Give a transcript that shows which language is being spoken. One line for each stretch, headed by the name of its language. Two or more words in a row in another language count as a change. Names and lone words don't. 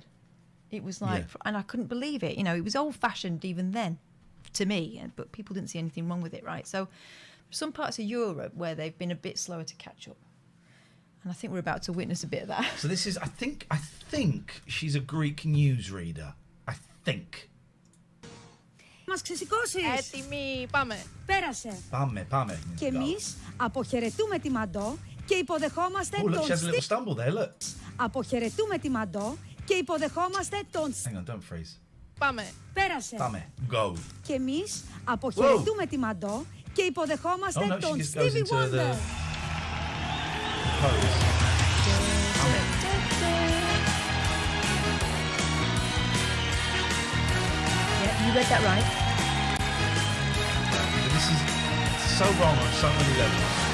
English: It was like, and I couldn't believe it. It was old-fashioned even then, to me, but people didn't see anything wrong with it, right? So, some parts of Europe where they've been a bit slower to catch up, and I think we're about to witness a bit of that. So this is, I think she's a Greek newsreader. I think.
Greek: Μας ξεσηκώσεις. Έτοιμοι, πάμε. Πέρασε. Πάμε. Και εμείς αποχαιρετούμε τη Μαντό και υποδεχόμαστε
English: Oh, look,
Greek: τον
English: she has a little stumble there, look.
Greek: Αποχαιρετούμε τη Μαντό και υποδεχόμαστε τον
English: Hang on, don't freeze.
Greek: Πάμε. Πέρασε. Πάμε. Go. Και εμείς αποχαιρετούμε τη Μαντό και υποδεχόμαστε τον Stevie Wonder.
English: Yeah, you read that right. This is so wrong on so many levels.